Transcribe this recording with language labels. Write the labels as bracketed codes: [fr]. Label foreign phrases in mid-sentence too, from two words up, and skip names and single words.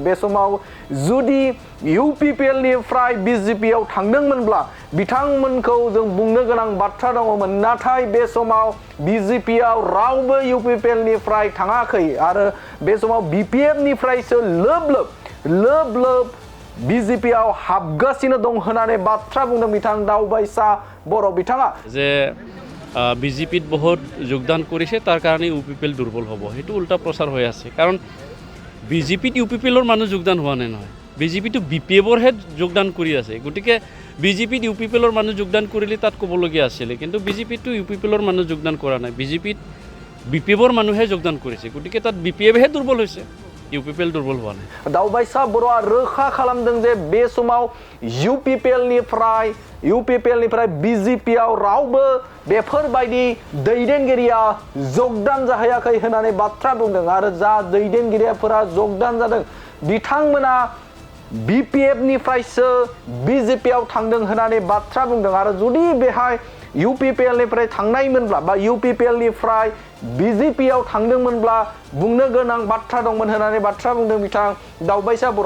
[brx] बे समाव जुदि इउपिपिएलनिफ्राय बिजेपिआव थांदोंमोनब्ला बिथांमोनखौ जों बुंनो गोनां बाथ्रा दङमोन, नाथाय बे समाव बिजेपिआव रावबो इउपिपिएलनिफ्राय थाङाखै आरो बे समाव बिपिएफनिफ्रायसो लोब बिजेपिआव हाबगासिनो दं होननानै बाथ्रा बुंदों बिथां दावबायसा बर' बिथाङा [as] যে বিজেপিত বহুত যোগদান কৰিছে তাৰ কাৰণে ইউপিপিএল দুৰ্বল হ'ব, সেইটো উল্টা প্ৰচাৰ হৈ আছে। কাৰণ বিজেপিত ইউপিপিএলৰ মানুহ যোগদান হোৱা নাই নহয়, বিজেপিটো বিপিএফৰহে যোগদান কৰি আছে। গতিকে বিজেপিত ইউপিপিএলৰ মানুহ যোগদান কৰিলে তাত ক'বলগীয়া আছিলে, কিন্তু বিজেপিটো ইউপিপিএলৰ মানুহ যোগদান কৰা নাই, বিজেপিত বিপিএফৰ মানুহে যোগদান কৰিছে। গতিকে তাত বিপিএফহে দুৰ্বল হৈছে, ইউপিপিএল দুৰ্বল হোৱা নাই। [brx] दावबायसा बर'आ रोखा खालामदों जे बे समाव इउपिपिएलनिफ्राय बिजेपिआव रावबो बेफोरबायदि दैदेनगिरिया जगदान जाहैयाखै होननानै बाथ्रा बुंदों आरो जा दैदेनगिरिफोरा जगदान जादों बिथांमोना बिपिएफनिफ्रायसो बिजेपिआव थांदों होननानै बाथ्रा बुंदों आरो जुदि बेहाय इउपिपिएलनिफ्राय थांनायमोनब्ला बा इउपिपिएलनिफ्राय बिजेपिआव थांदोंमोनब्ला बुंनो गोनां बाथ्रा दंमोन होननानै बाथ्रा बुंदों बिथां दावबायसा बर'।